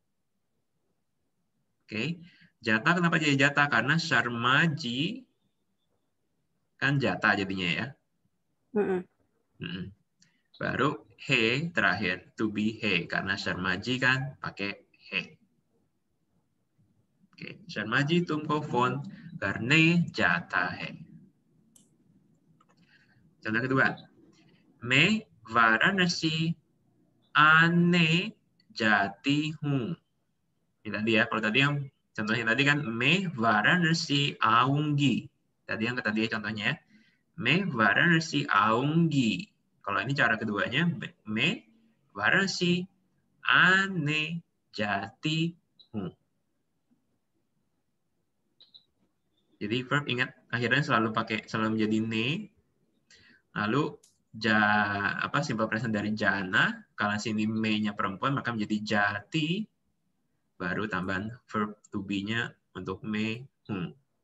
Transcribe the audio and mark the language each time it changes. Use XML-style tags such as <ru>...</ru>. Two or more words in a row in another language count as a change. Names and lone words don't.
<id>Oke. Jata kenapa jadi jata? Karena Sharmaji kan jata jadinya ya. Baru he terakhir,</id> <en>to be</en> <id>he. Karena Sharmaji kan pakai he. Oke.</id> <hi>शर्माजी तुमको फ़ोन करने जाता है.</hi> <id>Contoh kedua.</id> <hi>मैं वाराणसी आने जाती हूँ.</hi> <id>Ini tadi ya, kalau tadi yang contohnya tadi kan</id> <hi>मैं वाराणसी आऊंगी.</hi> <id>Tadi yang tadi contohnya ya.</id> <hi>मैं वाराणसी आऊंगी.</hi> <id>Kalau ini cara keduanya</id> <hi>मैं वाराणसी आने जाती हूँ.</hi> <id>Jadi verb ingat akhirnya selalu menjadi ne. Lalu</id> <en>simple present</en> <id>dari jana, kalau sini me-nya perempuan maka menjadi jati, baru tambahan verb</id> <en>to be-</en> <id>nya untuk me, hum.</id>